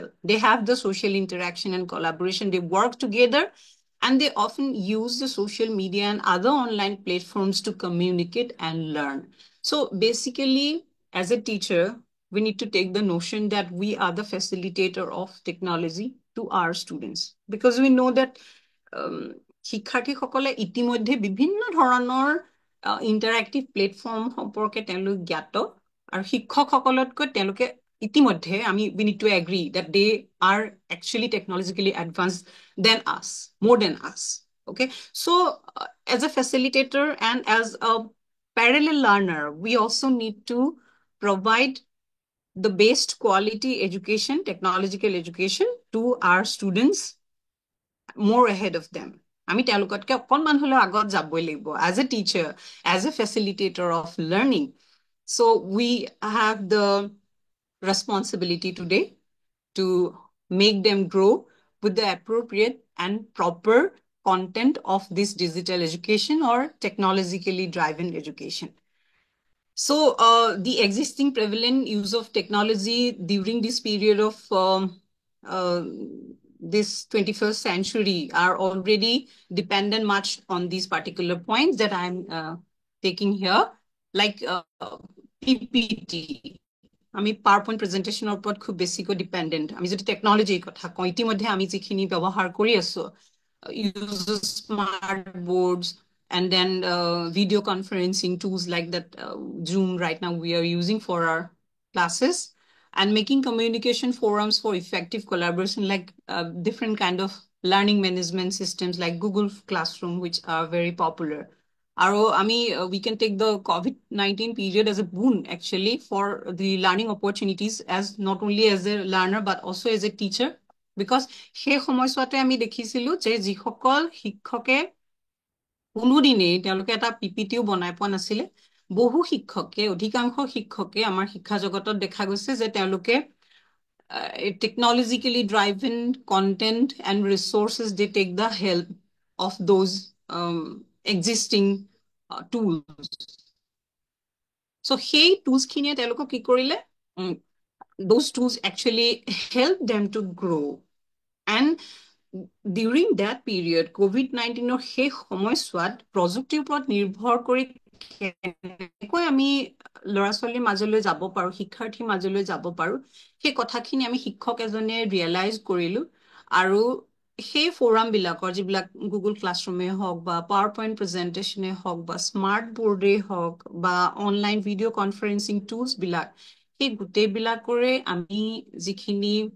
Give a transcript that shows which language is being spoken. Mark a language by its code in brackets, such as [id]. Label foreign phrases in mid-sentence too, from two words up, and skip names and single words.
[en] They have the social interaction and collaboration. They work together and they often use the social media and other online platforms to communicate and learn. So basically, as a teacher, we need to take the notion that we are the facilitator of technology to our students because we know that [as] শিক্ষাৰ্থীসকলে ইতিমধ্যে বিভিন্ন ধৰণৰ ইণ্টাৰেক্টিভ প্লেটফৰ্ম সম্পৰ্কে তেওঁলোক জ্ঞাত আৰু শিক্ষকসকলতকৈ তেওঁলোকে ইতিমধ্যে আমি [en] we need to agree that they are actually technologically advanced than us, more than us. Okay, so as a facilitator and as a parallel learner, we also need to provide the best quality education, technological education to our students more ahead of them. [as] আমি তেওঁলোকতকৈ অকণমান হ'লেও আগত যাবই লাগিব [en] as a teacher, as a facilitator of learning. So we have the responsibility today to make them grow with the appropriate and proper content of this digital education or technologically driven education. So the existing prevalent use of technology during this period of this 21st century are already dependent much on these particular points that I'm taking here, like PPT. [as] আমি PowerPoint প্ৰেজেণ্টেশ্যনৰ ওপৰত খুব বেছিকৈ ডিপেণ্ডেণ্ট আমি যদি টেকনলজিৰ কথা কওঁ ইতিমধ্যে আমি যিখিনি ব্যৱহাৰ কৰি আছো [en] use smart boards and then video conferencing tools like that Zoom right now we are using for our classes and making communication forums for effective collaboration like different kind of learning management systems like Google Classroom which are very popular. We can take the COVID-19 period as a boon actually for the learning opportunities as not only as a learner but also as a teacher because [as] সেই সময়ছোৱাতে আমি দেখিছিলো যে যিসকল শিক্ষকে কোনোদিনেই তেওঁলোকে এটা পিপিটিও বনাই পোৱা নাছিলে বহু শিক্ষকে অধিকাংশ শিক্ষকে আমাৰ শিক্ষা জগতত দেখা গৈছে যে তেওঁলোকে [en] technologically driven content and resources they take the help of those existing tools. So hey tools [as] খিনিয়ে তেওঁলোকক কি কৰিলে [en] those tools actually help them to grow and during that [as] period COVID-19 সেই সময়ছোৱাত প্ৰযুক্তিৰ ওপৰত নিৰ্ভৰ কৰি কেনেকৈ আমি ল'ৰা ছোৱালীৰ মাজলৈ যাব পাৰো শিক্ষাৰ্থীৰ মাজলৈ যাব পাৰো সেই কথাখিনি আমি শিক্ষক এজনে ৰিয়েলাইজ কৰিলো আৰু সেই ফোৰাম বিলাকৰ যিবিলাক গুগল ক্লাছৰুমে হওক বা PowerPoint প্ৰেজেণ্টেশ্যনে হওক বা [en] smart board [as] হওক বা [en] online video conferencing tools [as] বিলাক সেই গোটেইবিলাকৰে আমি যিখিনি